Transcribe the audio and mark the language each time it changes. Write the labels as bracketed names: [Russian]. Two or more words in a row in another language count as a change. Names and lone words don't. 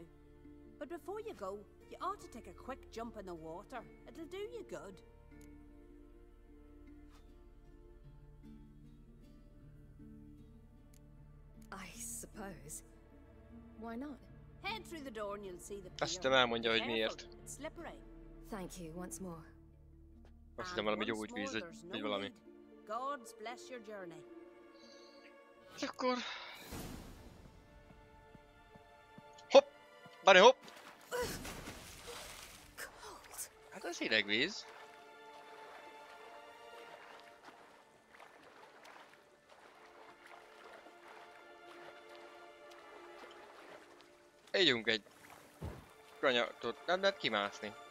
[English] But before you go, you ought to take a quick jump in the water. It'll do you good. I suppose. Why not? Head through the door and you'll see the pier. [Hungarian] Azt hiszem elmondja, hogy [English] Careful, [Hungarian] miért. [English] it's slippery. Thank you once more. [Hungarian] Azt hiszem valami gyógyvíz, vagy valami. [English] God's bless your journey. [Hungarian] És akkor... Hopp! Bari hopp! Hát ez hideg víz. Éljünk egy kanyatot, nem lehet kimászni.